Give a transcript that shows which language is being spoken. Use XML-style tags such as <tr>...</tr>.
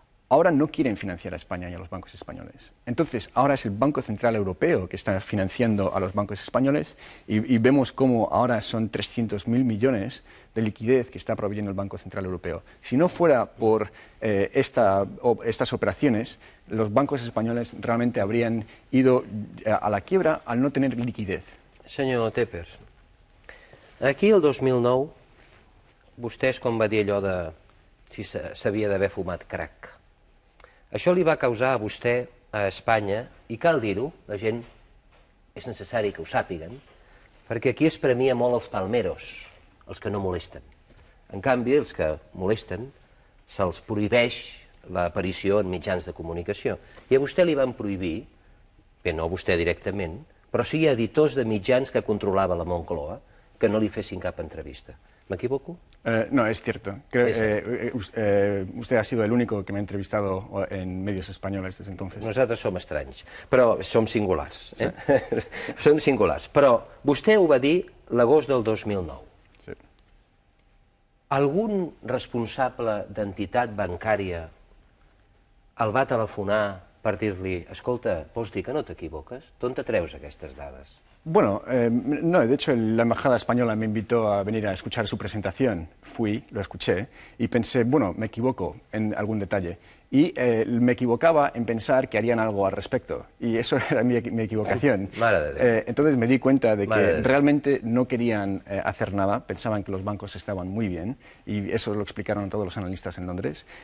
<es>Ahora no quieren financiar a España y a los bancos españoles. Entonces, ahora es el Banco Central Europeo que está financiando a los bancos españoles y vemos cómo ahora son 300.000 millones de liquidez que está proveyendo el Banco Central Europeo. Si no fuera por estas operaciones, los bancos españoles realmente habrían ido a la quiebra al no tener liquidez.</es> <ca>Senyor Tepper, aquí el 2009, vostès, com va dir allò de si s'havia d'haver fumat crack, això li va causar a vostè, a Espanya, i cal dir-ho, la gent és necessari que ho sàpiguen, perquè aquí es premia molt els palmeros, els que no molesten. En canvi, els que molesten se'ls prohibeix l'aparició en mitjans de comunicació. I a vostè li van prohibir, bé, no a vostè directament, però sí a editors de mitjans que controlava la Moncloa, que no li fessin cap entrevista.</ca> <es>¿Me equivoco? No, es cierto. Usted ha sido el único que me ha entrevistado en medios españoles desde entonces.</es> <ca>Nosaltres som estranys, però som singulars. Sí. Som singulars. Però vostè ho va dir l'agost del 2009. Sí. Algun responsable d'entitat bancària el va telefonar per dir-li, escolta, vols dir que no t'equivoques? D'on te treus aquestes dades?</ca> <es>Bueno, no, de hecho la Embajada Española me invitó a venir a escuchar su presentación. Fui, lo escuché y pensé, bueno, me equivoco en algún detalle. Y me equivocaba en pensar que harían algo al respecto. Y eso era mi equivocación. Entonces me di cuenta de que realmente no querían hacer nada, pensaban que los bancos estaban muy bien, y eso lo explicaron todos los analistas en Londres.</es>